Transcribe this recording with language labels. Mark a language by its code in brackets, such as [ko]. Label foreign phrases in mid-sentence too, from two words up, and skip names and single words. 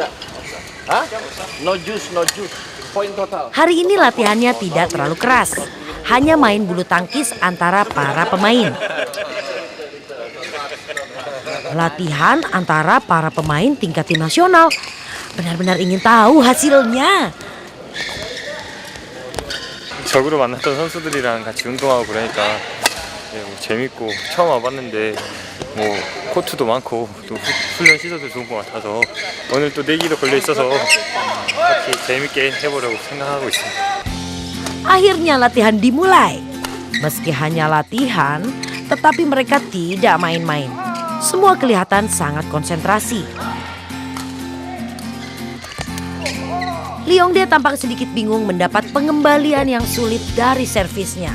[en] Hah? No juice. Point total. [id] Hari ini latihannya tidak terlalu keras. Hanya main bulu tangkis antara para pemain. Latihan antara para pemain tingkat tim nasional. Benar-benar ingin tahu hasilnya. [ko] 적으로 만났던 선수들이랑 같이 운동하고 그러니까 재밌고 처음 와봤는데 코트도 많고 또 훈련 시설도 좋은 것 같아서 오늘 또 내기도 걸려 있어서 같이 재밌게 해보려고 생각하고 있습니다. [id] Akhirnya latihan dimulai. Meski hanya latihan, tetapi mereka tidak main-main. Semua kelihatan sangat konsentrasi. Leongdae tampak sedikit bingung mendapat pengembalian yang sulit dari servisnya.